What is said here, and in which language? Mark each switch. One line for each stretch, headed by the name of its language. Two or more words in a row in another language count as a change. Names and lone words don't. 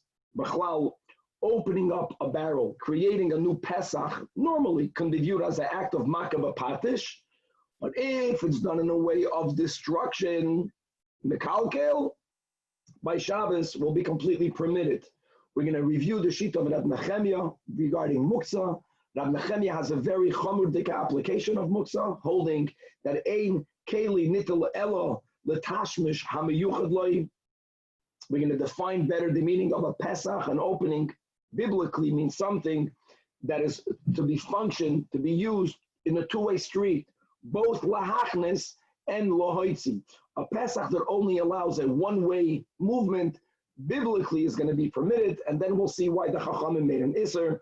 English: B'chlal, opening up a barrel, creating a new Pesach, normally can be viewed as an act of
Hebrew: מכה בפטיש,
English: but if it's done in a way of destruction, Mekalkel, by Shabbos will be completely permitted. We're going to review the sheet of Rabbi Nechemia regarding Muktzah. Rabbi Nechemia has a very chomurdik application of Muktzah, holding that
Hebrew: אין כלי ניטל אלא לתשמיש המיוחד לו.
English: We're going to define better the meaning of a Pesach. An opening biblically means something that is to be functioned, to be used in a two-way street, both lahachnes and lohoitzi. A Pesach that only allows a one-way movement biblically is going to be permitted, and then we'll see why the Chachamim made an Isser.